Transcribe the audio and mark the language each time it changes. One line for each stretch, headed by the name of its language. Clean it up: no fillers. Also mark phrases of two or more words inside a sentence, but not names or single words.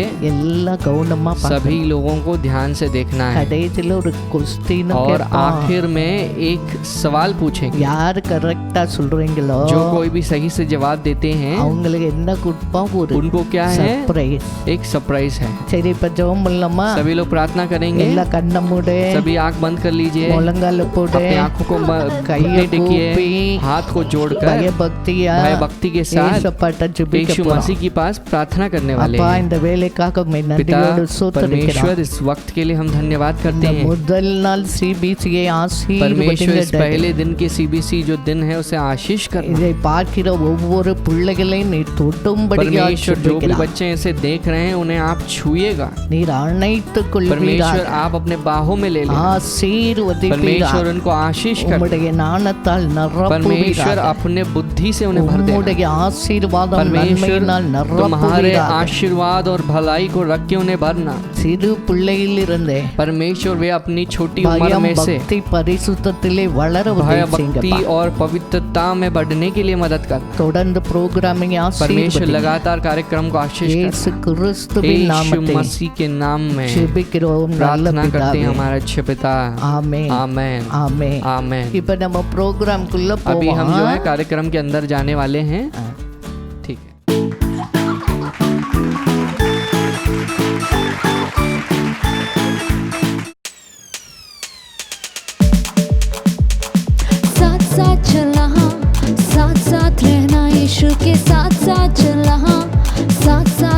Tamil: எல்லாம் கவனமா
Hindi: सभी लोगों को ध्यान से देखना है
Tamil: கடைசில ஒரு கொஸ்டின்
Hindi: और आखिर में एक सवाल पूछेंगे।
Tamil: யார் கரெக்டா சொல்றீங்களோ
Hindi: जो कोई भी सही से जवाब देते हैं
Tamil: அவங்களுக்கு என்ன கொடுப்போம்? ஒரு
Hindi: उनको क्या है?
Tamil: சர்ப்ரைஸ்.
Hindi: एक सरप्राइज है।
Tamil: சரி, இப்ப ஜெபம் பண்ணலாமா?
Hindi: सभी लोग प्रार्थना करेंगे।
Tamil: எல்லாம் கண்ணை மூடு,
Hindi: सभी आंख बंद कर लीजिए,
Tamil: முழங்கால போடு,
Hindi: अपनी आंखों को
Tamil: கையை
Hindi: घुटने टेकिए,
Tamil: கூப்பி,
Hindi: हाथ को जोड़कर
Tamil: பயபக்தியா
Hindi: भय भक्ति के साथ
Tamil: ஏசப்பாட்ட ஜெபிக்க
Hindi: यीशु
Tamil: போறோம்.
Hindi: मसीह के पास प्रार्थना करने वाले
Tamil: அப்பா,
Hindi: हैं।
Tamil: இந்த வேலைக்காக உம்மை
Hindi: पिता
Tamil: நன்றியோடு ஸ்தோத்திரிக்கிறோம்.
Hindi: परमेश्वर, इस वक्त के लिए हम धन्यवाद करते
Tamil: இந்த
Hindi: हैं।
Tamil: முதல் நாள் சிபிசியை
Hindi: परमेश्वर, इस
Tamil: ஆசீர்வதிங்க.
Hindi: पहले दिन के सीबीसी जो दिन है उसे आशीष करना।
Tamil: இதை பார்க்கிற ஒவ்வொரு பிள்ளைகளையும் நீ தொடும்படியாக
Hindi: परमेश्वर, जो भी
Tamil: ஜெபிக்கிறோம்.
Hindi: बच्चे इसे देख रहे हैं उन्हें आप छुएगा।
Tamil: நீர் அணைத்துக்
Hindi: परमेश्वर,
Tamil: கொள்வீராக.
Hindi: आप अपने बाहों में ले लेना।
Tamil: ஆசீர்வதிப்பீராக.
Hindi: परमेश्वर, उनको आशीष कर।
Tamil: உம்முடைய ஞானத்தால்
Hindi: परमेश्वर,
Tamil: நிரப்புவீராக.
Hindi: अपने बुद्धि से उन्हें भर देना।
Tamil: உம்முடைய ஆசீர்வாதம்
Hindi: परमेश्वर,
Tamil: நன்மையினால்
Hindi: तुम्हारे
Tamil: நிரப்புவீராக.
Hindi: आशीर्वाद और भलाई को रख के उन्हें भरना।
Tamil: சிறு பிள்ளையிலிருந்தே
Hindi: परमेश्वर, वे अपनी छोटी उम्र
Tamil: பயம்
Hindi: में से
Tamil: பக்தி பரிசுத்தத்திலே வளர
Hindi: भय
Tamil: உதவி
Hindi: भक्ति
Tamil: செய்யுங்கப்பா.
Hindi: और पवित्रता में बढ़ने के लिए मदद करना।
Tamil: தொடர்ந்து புரோகிராமிங்
Hindi: परमेश्वर,
Tamil: ஆசீர்வதிங்க.
Hindi: लगातार कार्यक्रम को आशीष
Tamil: இயேசு
Hindi: करना।
Tamil: கிறிஸ்துவின்
Hindi: यीशु
Tamil: நாமத்தில்
Hindi: मसीह के नाम में
Tamil: ஜெபிக்கிறோம் நல்ல
Hindi: प्रार्थना करते
Tamil: பிதாவே.
Hindi: हैं हमारे अच्छे पिता।
Tamil: ஆமென்
Hindi: आमेन
Tamil: ஆமென்.
Hindi: आमेन।
Tamil: இப்ப நம்ம ப்ரோக்ராம்குள்ள
Hindi: अभी हम जो है
Tamil: போவோம்.
Hindi: कार्यक्रम के अंदर जाने वाले हैं। ठीक है। साथ साथ चलना, साथ साथ रहना, यीशु के साथ साथ चलना, साथ साथ